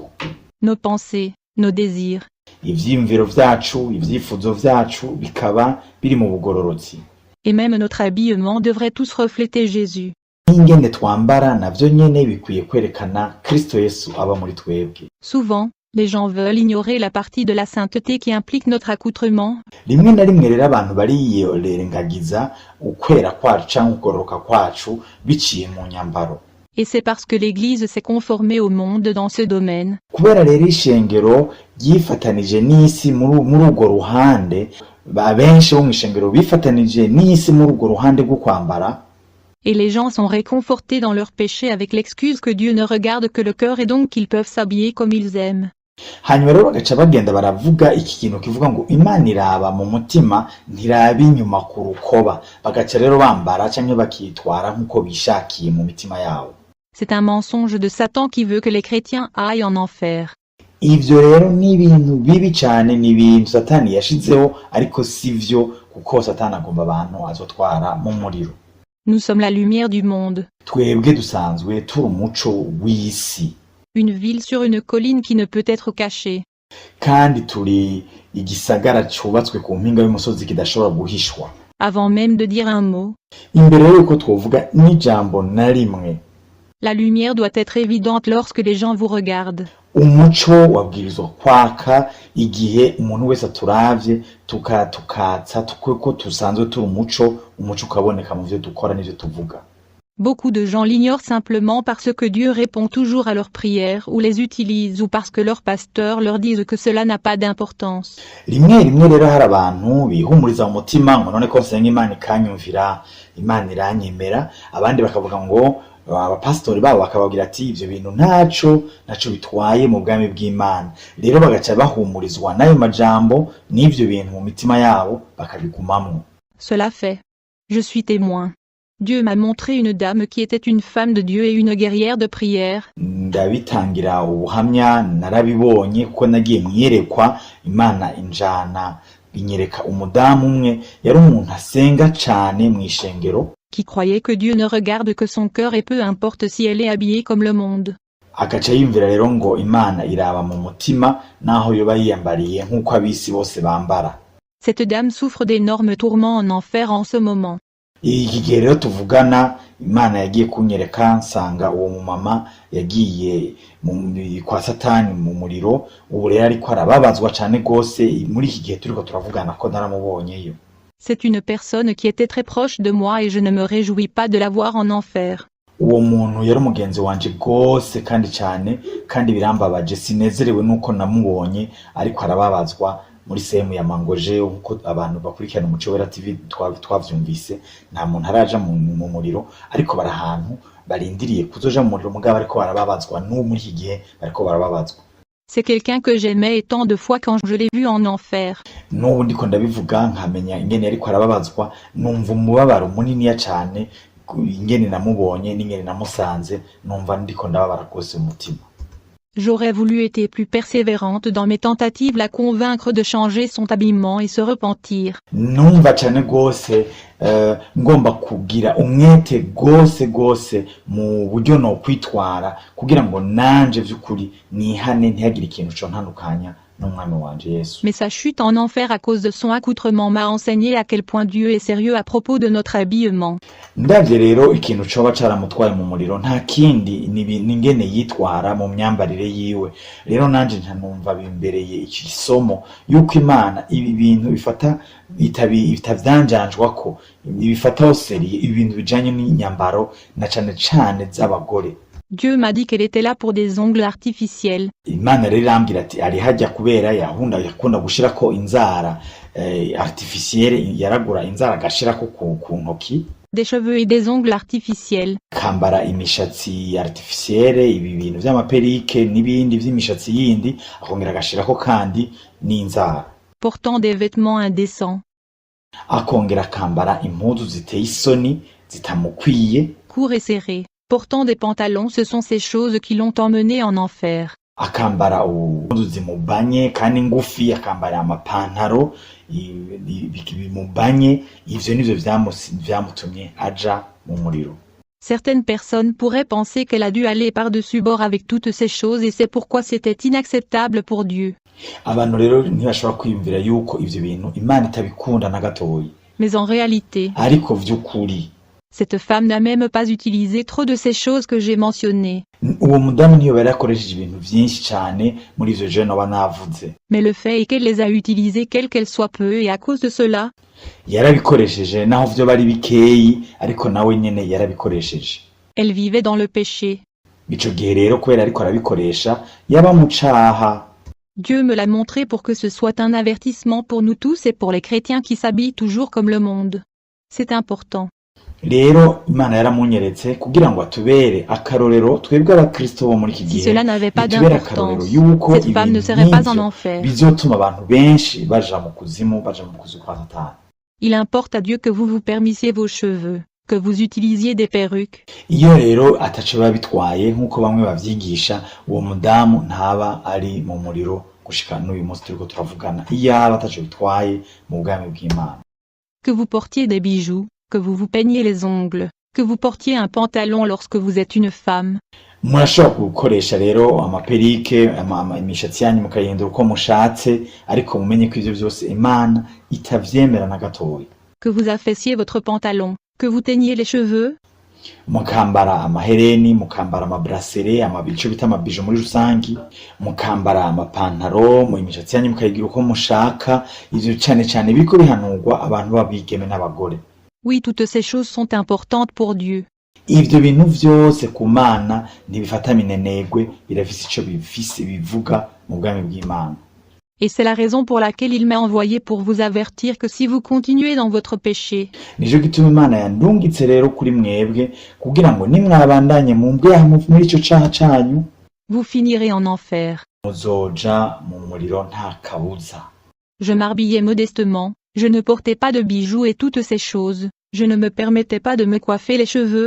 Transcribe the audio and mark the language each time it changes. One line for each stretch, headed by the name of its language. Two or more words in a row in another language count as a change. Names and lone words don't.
French: Nos pensées, nos désirs.
Rundi: Ivyiyumviro vyacu, ivyifuzo vyacu bikaba biri mu bugororotsi.
French: Et même notre habillement devrait tous refléter Jésus.
Rundi: Ingene twambara navyo nyene bikwiye kwerekana Kristo Yesu aba muri twebwe.
French: Souvent, les gens veulent ignorer la partie de la sainteté qui implique notre accoutrement.
Rundi: Rimwe na rimwe rero abantu barirengagiza ukwera kwacu canke ukugororoka kwacu biciye mu nyambaro.
French: Et c'est parce que l'Église s'est conformée au monde dans ce domaine.
Rundi: Kubera rero ishengero ryifatanije n'isi muri urwo ruhande, benshi bo mw'ishengero bifatanije n'isi muri urwo ruhande rwo kwambara.
French: Et les gens sont réconfortés dans leur péché avec l'excuse que Dieu ne regarde que le cœur et donc qu'ils peuvent s'habiller comme ils aiment.
Rundi: Hanyuma rero bagaca bagenda baravuga iki kintu kivuga ngo Imana iraba mu mutima ntiraba inyuma ku rukoba, bagaca rero bambara canke bakitwara nk'uko bishakiye mu mitima yabo.
French: C'est un mensonge de Satan qui veut que les chrétiens aillent en enfer.
Rundi: Ivyo rero ni ibintu bibi cane, ni ibintu Satani yashizeho, ariko sivyo kuko Satani agomba abantu azotwara mu muriro.
French: Nous sommes la lumière du monde.
Rundi: Twebwe dusanzwe turi umuco w'isi.
French: Une ville sur une colline qui ne peut être cachée.
Rundi: Kandi turi igisagara cubatswe ku mpinga y'umusozi kidashobora guhishwa.
French: Avant même de dire un mot,
Rundi: Imbere yuko twovuga n'ijambo na rimwe,
French: la lumière doit être évidente lorsque les gens vous regardent.
Rundi: umuco wabwirizwa kwaka igihe umuntu wese aturavye tukatsa ko tusanzwe turi umuco ukaboneka mu vyo dukora n'ivyo tuvuga.
French: Beaucoup de gens l'ignorent simplement parce que Dieu répond toujours à leurs prières ou les utilise ou parce que leurs pasteurs leur disent que cela n'a pas d'importance.
Rundi: Rimwe rero hari abantu bihumuriza mu mutima ngo none ko nsenga Imana ikanyumvira, Imana iranyemera, abandi bakavuga ngo abapastori babo bakababwira ati ivyo bintu ntaco bitwaye mu bwami bw'Imana. Rero bagaca bahumurizwa n'ayo majambo n'ivyo bintu mu mitima yabo bakabigumamwo.
French: Cela fait. Je suis témoin. Dieu m'a montré une dame qui était une femme de Dieu et une guerrière de prière.
Rundi: Ndabitangira ubuhamya, narabibonye kuko nagiye mwiyerekwa, Imana injana inyereka umudamu umwe yari umuntu asenga cane mw'ishengero,
French: qui croyait que Dieu ne regarde que son cœur et peu importe si elle est habillée comme le monde.
Rundi: Agaca yumvira rero ngo Imana iraba mu mutima naho yoba yiyambariye nk'uko abisi bose bambara.
French: Cette dame souffre d'énormes tourments en enfer en ce moment.
Rundi: iki gihe rero tuvugana Imana yagiye kunyereka nsanga uwo mumama yagiye kwa Satani mu muriro, ubu rero ariko arababazwa cane gose. Muri iki gihe turiko turavugana ko naramubonyeyo.
French: C'est une personne qui était très proche de moi et je ne me réjouis pas de la voir en enfer.
Rundi: Uwo muntu yari umugenzi wanje gose kandi cane, kandi birambabaje, sinezerewe nuko namubonye ariko arababazwa muri sehemu ya Mangoje. Uko abantu bakurikirana Umuco Wera TV twavyumvise, nta muntu araja mu muriro, ariko bari ahantu barindiriye kuzoja mu muriro, mugabo ariko barababazwa n'ubu muri iki gihe bariko barababazwa.
French: C'est quelqu'un que j'aimais et tant de fois quand je l'ai vu en enfer.
Rundi: N'ubu ndiko ndabivuga nkamenya ingene ariko arababazwa, numva umubabaro muniniya cane, ingene namubonye n'ingene namusanze, numva ndiko ndababara rwose umutima.
French: J'aurais voulu être plus persévérante dans mes tentatives la convaincre de changer son habillement et se repentir.
Rundi: Numva cane gose ngomba kugira umwete gose mu buryo no kwitwara kugira ngo nanje vy'ukuri nihane ntihagire ikintu co ntandukanya n'umwami wanje Yesu.
French: Mais sa chute en enfer à cause de son accoutrement m'a enseigné à quel point Dieu est sérieux à propos de notre habillement.
Rundi: Ndavye rero ikintu coba caramutwaye mu muriro nta kindi n'ingene yitwara mu myambarire yiwe. Rero nanje ntanumva bimbereye iki somo yuko Imana ibi bintu bifata bitavyanjanjwako, bifataho seriye ibintu bijanye n'inyambaro na cane cane z'abagore.
French: Dieu m'a dit qu'elle était là pour des ongles artificiels.
Rundi: Imana rero irambwira ati ari hajya kubera yakunda gushirako inzara artificielle, yaragura inzara agashirako ku ntoki.
French: Des cheveux et des ongles artificiels.
Rundi: Kambara imishatsi artificielle, ibi bintu vy'amaperike n'ibindi vy'imishatsi yindi, akongera agashirako kandi n'inzara.
French: Portant des vêtements indécents.
Rundi: Akongera kambara impuzu ziteye isoni zitamukwiye.
French: Courts et serrés. Portant des pantalons, ce sont ces choses qui l'ont emmené en enfer.
Rundi: Akambara impuzu zimubanye kandi ngufi, akambara amapantaro bimubanye, ivyo nivyo vyamutumye aja mu muriro.
French: Certaines personnes pourraient penser qu'elle a dû aller par-dessus bord avec toutes ces choses et c'est pourquoi c'était inacceptable pour Dieu.
Rundi: Abantu rero ntibashobora kwiyumvira yuko ivyo bintu Imana itabikunda na gatoyi.
French: Mais en réalité,
Rundi: ariko vy'ukuri
French: cette femme n'a même pas utilisé trop de ces choses que j'ai mentionnées.
Rundi: Uwo mudamu niyo bari akoresheje ibintu vyinshi cane muri ivyo je noba navuze.
French: Mais le fait est qu'elle les a utilisées quelles qu'elles soient peu et à cause de cela,
Rundi: yarabikoresheje naho vyo bari bikeyi, ariko nawe nyene yarabikoresheje.
French: Elle vivait dans le péché.
Rundi: Ico gihe rero kubera ariko arabikoresha yaba mu caha.
French: Dieu me l'a montré pour que ce soit un avertissement pour nous tous et pour les chrétiens qui s'habillent toujours comme le monde. C'est important.
Rundi: Rero Imana yaramunyeretse kugira ngo atubere akarorero twebwe abakristo bo muri iki gihe.
French: Si cela n'avait pas d'importance, cette femme ne serait pas en enfer.
Rundi: Bizotuma abantu benshi baja mu kuzimu kwa Satani.
French: Il importe à Dieu que vous vous permissiez vos cheveux, que vous utilisiez des perruques.
Rundi: Iyo rero ataco babitwaye nkuko bamwe bavyigisha, uwo mudamu ntaba ari mu muriro gushika n'uyu munsi turiko turavugana. Iyo ataco bitwaye mu bwami bw'Imana.
French: Que vous portiez des bijoux, que vous vous peigniez les ongles, que vous portiez un pantalon lorsque vous êtes une femme.
Rundi: Murashobora gukoresha rero amaperike, imishatsi yanyu mukayihindura uko mushatse, ariko mumenye ko ivyo vyose Imana itavyemera na gatoya.
French: Que vous affaisiez votre pantalon, que vous teigniez les cheveux.
Rundi: Mukambara amahereni, mukambara amabrasere, amabico bita amabijo muri rusangi, mukambara amapantaro, mu imishatsi yanyu mukayigira uko mushaka, ivyo cane biriko bihanurwa abantu babigeme n'abagore.
French: Oui, toutes ces choses sont importantes pour Dieu.
Rundi: Ivyo bintu vyose ku Mana ntibifata minenegwe, birafise ico bivuga mu bwami bw'Imana.
French: Et c'est la raison pour laquelle il m'a envoyé pour vous avertir que si vous continuez dans votre péché,
Rundi: nico gituma Imana yandungitse rero kuri mwebwe kugira ngo nimwabandanye mu mbweha muri ico caha canyu,
French: vous finirez en enfer.
Rundi: muzoja mu muriro nta kabuza.
French: Je m'habillais modestement, je ne portais pas de bijoux et toutes ces choses, je ne me permettais pas de me coiffer les cheveux.